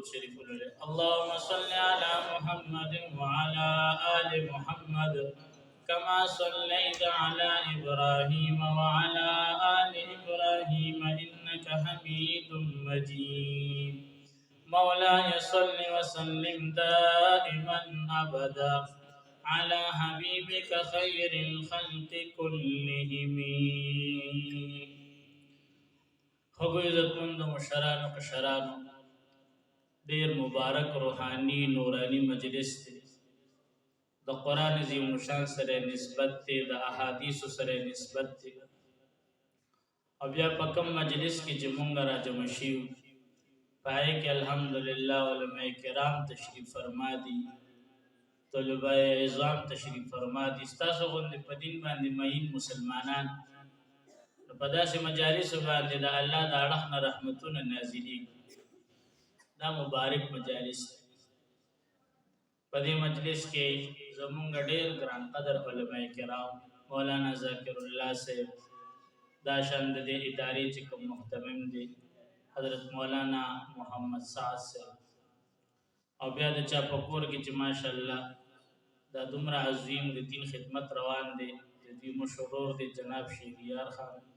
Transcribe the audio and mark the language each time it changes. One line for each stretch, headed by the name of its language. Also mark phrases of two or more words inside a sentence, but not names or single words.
Arabic: شريف اللهم صل على محمد وعلى آل محمد كما صليت على إبراهيم وعلى آل إبراهيم إنك حميد مجيد مولاي صل وسلم دائما أبدا على حبيبك خير الخلق كلهم
Pashto: خبو عزتمند مشرانو کشرانو دیر مبارک روحانی نورانی مجلس دی د قرآن عظیم الشان سره نسبت دی د احادیث سره نسبت دی او بیا په کوم مجلس کې چې مونږ را جمع شیو پای کې الحمدلله علماء کرام تشریف فرما دي طلبه عظام تشریف فرما دي تاسو غوندې په دین باندې مئین مسلمانان په داسې مجالس باندې د الله د اړخ نه رحمتونه نازلېږي دا مبارک مجالس په دې مجلس کې زمونږ ډېر ګران قدر علماء کرام مولانا ذاکر الله صاحب دا شان د دې ادارې چې کوم محتمم دي حضرت مولانا محمد سعد صاحب او بیا د چا په کور کې چې ماشاءالله دا دومره عظیم د دین خدمت روان دی د دې مشرور دی جناب شهریار خان